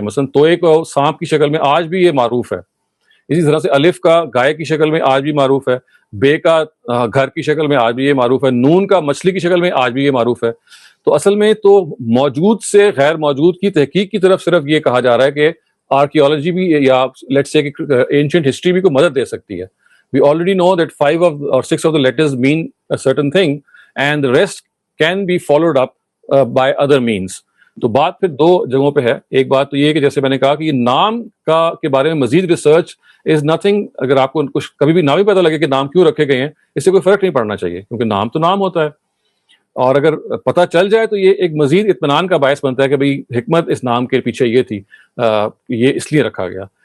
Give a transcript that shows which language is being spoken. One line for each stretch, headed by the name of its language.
Hindi: मसलन तोए को सांप की शक्ल में आज भी ये मारूफ है. इसी तरह से अलिफ का गाय की शक्ल में आज भी मारूफ है, बे का घर की शक्ल में आज भी ये मारूफ है, नून का मछली की शक्ल में आज भी ये मारूफ है. तो असल में तो मौजूद से गैर मौजूद की तहकीक की तरफ सिर्फ ये कहा जा रहा है कि आर्कियोलॉजी भी या
English: let's say ancient history
Hindi: भी को मदद दे सकती है.
English: We already know that 5 or 6 of the letters mean a certain thing and the rest can be followed up by other means.
Hindi: तो बात फिर 2 जगहों पे है. एक बात तो ये कि जैसे मैंने कहा कि ये नाम के बारे में मजीद
English: Research is nothing.
Hindi: अगर आपको कुछ कभी भी नाम ही पता लगे कि नाम क्यों रखे गए हैं, इससे कोई फर्क नहीं पड़ना चाहिए, क्योंकि नाम तो नाम होता है. और अगर पता चल जाए तो ये एक मजीद इत्मीनान का बायस बनता है कि भाई हिकमत इस नाम के पीछे ये थी, ये इसलिए रखा गया.